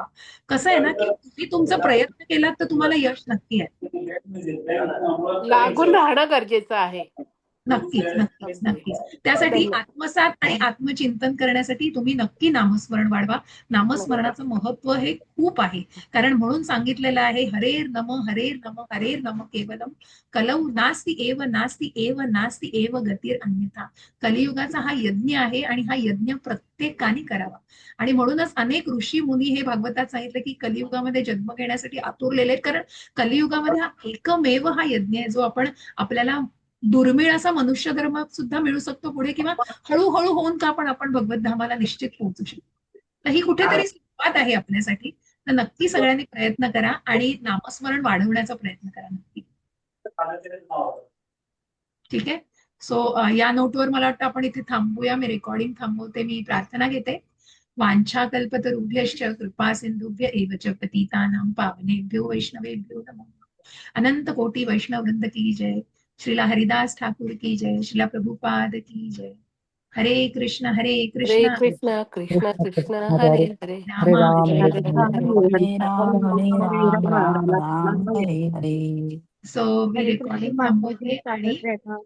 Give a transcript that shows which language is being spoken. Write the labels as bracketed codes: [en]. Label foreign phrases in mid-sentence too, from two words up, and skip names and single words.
[mr] कसं आहे ना, की तुम्ही तुमचा प्रयत्न केलात तर तुम्हाला यश नक्की आहे. लागून राहणं गरजेचं आहे. नक्कीच, नक्कीच, अगदी. नक्कीच. त्यासाठी धन्यवाद. आत्मसात आणि आत्मचिंतन करण्यासाठी तुम्ही नक्की नामस्मरण वाढवा. नामस्मरणाचं महत्व हे खूप आहे. कारण म्हणून सांगितलेलं आहे, [sa] हरेर नम, हरेर नम, हरेर नम केवलम, कलौ नास्ति एव नास्ति एव नास्ति एव गतिर अन्यथा. [mr] कलियुगाचा हा यज्ञ आहे आणि हा यज्ञ प्रत्येकाने करावा. आणि म्हणूनच अनेक ऋषी मुनी हे भागवतात सांगितलं की कलियुगामध्ये जन्म घेण्यासाठी आतुरलेले आहेत. कारण कलियुगामध्ये हा एकमेव हा यज्ञ आहे जो आपण आपल्याला दुर्मिळ असा मनुष्य धर्म सुद्धा मिळू शकतो पुढे, किंवा हळूहळू होऊन का आपण भगवत धामाला निश्चित पोहोचू शकतो. तर ही कुठेतरी सुरुवात आहे आपल्यासाठी. तर नक्की सगळ्यांनी प्रयत्न करा आणि नामस्मरण वाढवण्याचा प्रयत्न करा नक्की. ठीक आहे. सो या नोटवर मला वाटतं आपण इथे थांबूया. मी रेकॉर्डिंग थांबवते. मी प्रार्थना घेते. [sa] वाञ्छाकल्पतरुभ्यश्च कृपा सिंधुभ्य एव च पतितानां पावनेभ्यो वैष्णवेभ्यो नमः. [hi] अनंत कोटि वैष्णव वृंद की जय. श्रीला हरिदास ठाकुर की जय. श्रीला प्रभुपाद की जय. [sa] हरे कृष्ण हरे कृष्ण कृष्ण कृष्ण कृष्ण हरे हरे हरे, हरे, हरे राम राम, हरे हरे हरे. राम, हरे राम हरे राम, राम राम हरे हरे. [mr] सो मी [sa] हरे कृष्ण [mr] रेकॉर्डिंग माताजी, थांबवते आणि चालत राहा.